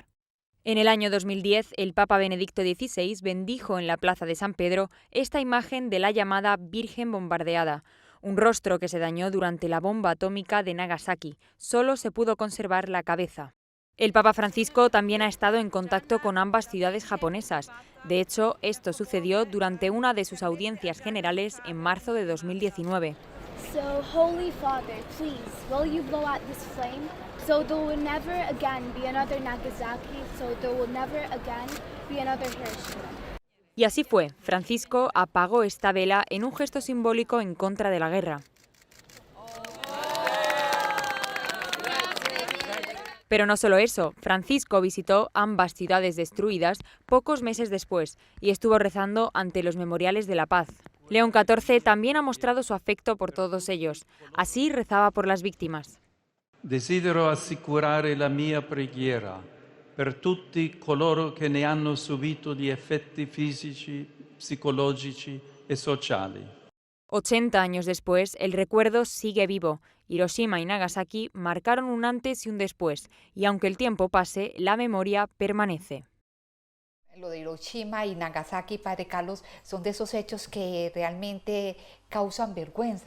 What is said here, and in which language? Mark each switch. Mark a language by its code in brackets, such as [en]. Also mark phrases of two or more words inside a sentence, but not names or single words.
[es] En el año 2010, el Papa Benedicto XVI bendijo en la Plaza de San Pedro esta imagen de la llamada Virgen bombardeada, un rostro que se dañó durante la bomba atómica de Nagasaki. Solo se pudo conservar la cabeza. El Papa Francisco también ha estado en contacto con ambas ciudades japonesas. De hecho, esto sucedió durante una de sus audiencias generales en marzo de 2019. [en] So, Holy Father, please, will you blow out this flame so there will never again be another Nagasaki, so there will never again be another Hiroshima. [es] Y así fue, Francisco apagó esta vela en un gesto simbólico en contra de la guerra. Pero no solo eso, Francisco visitó ambas ciudades destruidas pocos meses después y estuvo rezando ante los memoriales de la paz. León XIV también ha mostrado su afecto por todos ellos. Así rezaba por las víctimas. [it] Desidero assicurare la mia preghiera per tutti coloro che ne hanno subito gli effetti fisici, psicologici e sociali. [es] 80 años después, el recuerdo sigue vivo. Hiroshima y Nagasaki marcaron un antes y un después, y aunque el tiempo pase, la memoria permanece. Lo de Hiroshima y Nagasaki, Padre Carlos, son de esos hechos que realmente causan vergüenza.